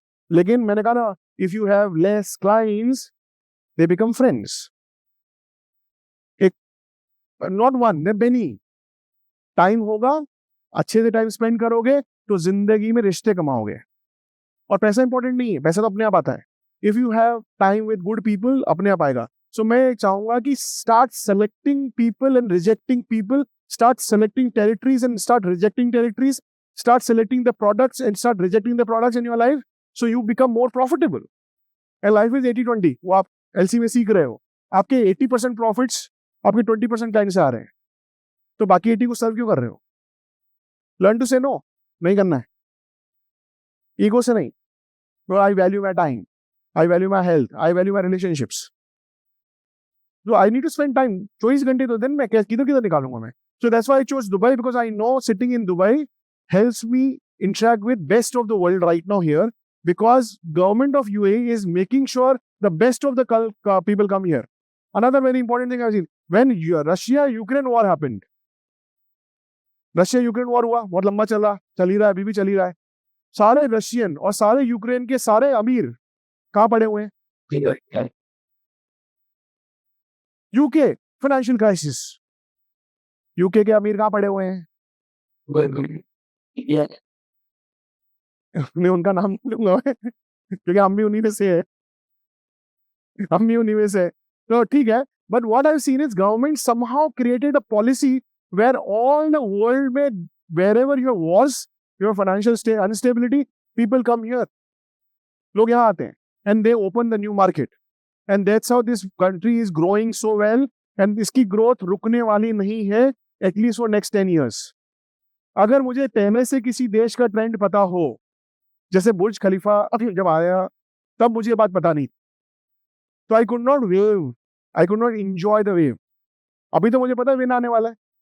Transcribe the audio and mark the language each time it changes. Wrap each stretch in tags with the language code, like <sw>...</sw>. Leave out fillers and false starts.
<hi>लेकिन मैंने कहा ना,</hi> <en>If you have less clients they become friends.</en> <hi>एक</hi> <en>Not one, they many.</en> <hi>Time होगा, अच्छे से टाइम स्पेंड करोगे तो जिंदगी में रिश्ते कमाओगे। और पैसा इंपॉर्टेंट नहीं है, पैसा तो अपने आप आता है।</hi> <en>if you have time with good people,</en> <hi>अपने आप आएगा। सो मैं चाहूंगा कि</hi> <en>Start selecting people and rejecting people, start selecting territories and start rejecting territories, start selecting the products and start rejecting the products in your life, so you become more profitable. And life is 80-20,</en> <hi>वो आप LC में सीख रहे हो। आपके 80% profits आपके 20% client से आ रहे हैं, तो बाकी 80 को सर्व क्यों कर रहे हो?</hi> <en>learn to say no,</en> <hi>नहीं करना है, ईगो से नहीं।</hi> <en>I value my time, I value my health, I value my relationships. So I need to spend time</en> <hi>24 घंटे तो दिन में किधर किधर निकालूंगा मैं.</hi> <en>So that's why I chose Dubai, because I know sitting in Dubai helps me interact with best of the world right now here, because government of UAE is making sure the best of the people come here. Another very important thing I've seen, when Russia-Ukraine war happened,</en> <hi>Russia-Ukraine war हुआ, बहुत लंबा चल ही रहा है,</hi> <en>अभी भी चल ही रहा है.</en> <hi>सारे रशियन और सारे यूक्रेन के सारे अमीर कहाँ पड़े हुए हैं? UK financial crisis. यूके के अमीर कहाँ पड़े हुए हैं? मैं उनका नाम लूंगा क्योंकि हम भी उन्हीं में से है. तो ठीक है,</hi> <en>but what I've seen is government somehow created a policy where all the world में wherever you was your financial instability, people come here.</en> <hi>लोग यहाँ आते हैं</hi> <en>and they open the new market, and that's how this country is growing so well, and इसकी growth</en> <hi>रुकने वाली नहीं है</hi> <en>at least for next 10 years.</en> <hi>अगर मुझे पहले से किसी देश का ट्रेंड पता हो, जैसे बुर्ज खलीफा जब आया तब मुझे ये बात पता नहीं, तो</hi> <en>I could not wave, I could not enjoy the wave.</en> <hi>अभी तो मुझे पता है विन आने वाला है.</hi>